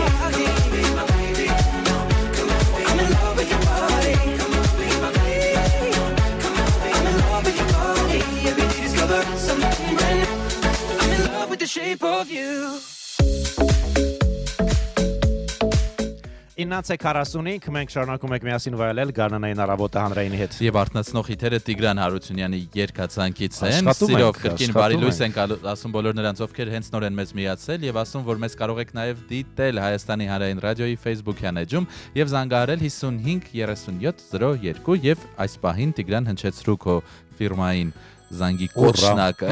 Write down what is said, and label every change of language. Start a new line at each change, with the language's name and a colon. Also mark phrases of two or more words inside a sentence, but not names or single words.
English: Come on, be my baby. Come on, I'm in love with your body. Come on, be my baby. Come on, I'm in love with your body. Every day discovering something brand new. I'm in love with the shape of you.
Armenian: 9:45 մենք շարունակում ենք միասին վայելել Գարնանային առավոտը հանրայինի հետ։ Եվ արթնացնող հիթերը Տիգրան Հարությունյանի երկացանկից են։ Սիրով կրկին բարի լույս ենք ասում բոլոր նրանց, ովքեր հենց նոր են մեզ միացել եւ ասում, որ մեզ կարող եք նաեւ դիտել Հայաստանի հանրային ռադիոյի Facebook-յան էջում եւ զանգահարել 55 37 02 եւ այս պահին Տիգրան հնչեցրու քո ֆիրմային զանգի կոչնակը։